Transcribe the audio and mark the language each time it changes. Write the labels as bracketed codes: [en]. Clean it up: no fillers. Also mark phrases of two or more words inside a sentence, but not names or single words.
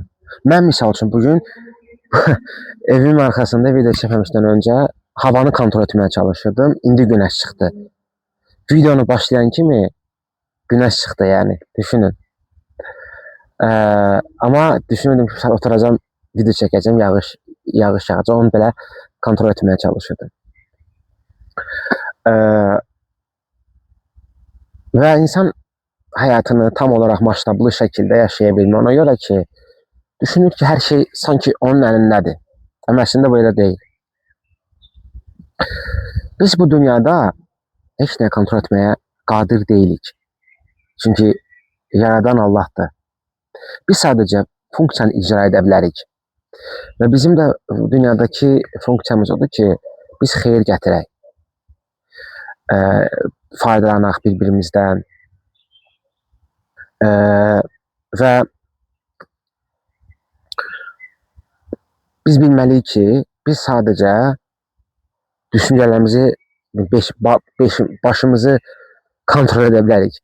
[az] Mən misal üçün bugün evimin arxasında video çəkməmişdən öncə havanı kontrol etmeye çalışırdım. İndi güneş çıxdı. Videonu başlayan kimi güneş çıxdı yani. Düşünün. Ama düşünürdüm ki, oturacağım, video çəkəcəm, yağış yağacaq. Onu belə kontrol etmeye çalışırdım. [tr] Ve insan hayatını tam olarak maştablı şekilde yaşayabilmeli. Ona göre ki, düşünür ki, her şey sanki onun elindədir. Ama aslında böyle değil. [az] Biz bu dünyada heç nə kontrol etmeye qadir deyilik. [tr] Çünkü yaradan Allah'tır. [az] Biz sadece funksiyanı icra edə bilərik. Və bizim də dünyadaki funksiyamız odur ki, biz xeyir gətirək. Faydalanaq bir-birimizdən. Və biz bilməliyik ki, biz sadece düşüncələrimizi, başımızı kontrol edə bilərik.